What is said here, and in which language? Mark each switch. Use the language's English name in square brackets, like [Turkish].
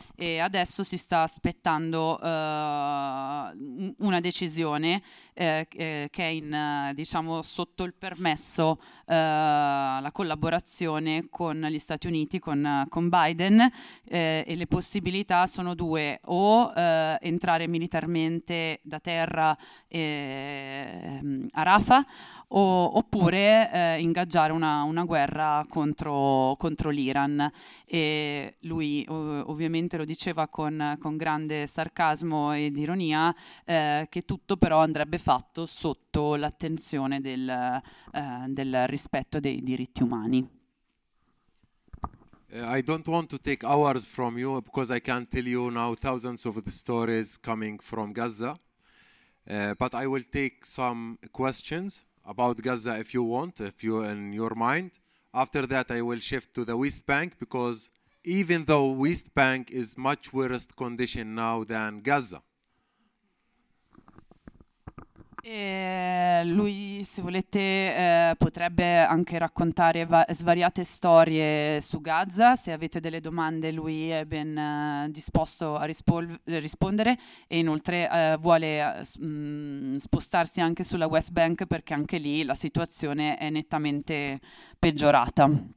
[Italian] e adesso si sta aspettando una decisione che è diciamo sotto il permesso, la collaborazione con gli Stati Uniti, con Biden, e le possibilità sono due: o entrare militarmente da terra a Rafah, oppure ingaggiare una guerra contro l'Iran. E lui ovviamente lo diceva con grande sarcasmo ed ironia, che tutto però andrebbe fatto sotto l'attenzione del rispetto dei diritti umani. [English] I don't want to take hours from you because I can't tell you now thousands of the stories coming from Gaza. But I will take some questions about Gaza if you want, if you in your mind. After that, I will shift to the West Bank because even though West Bank is much worse condition now than Gaza. [Italian] Lui, se volete, potrebbe anche raccontare svariate storie su Gaza. Se avete delle domande, lui è ben disposto a rispondere. E inoltre vuole spostarsi anche sulla West Bank, perché anche lì la situazione è nettamente peggiorata.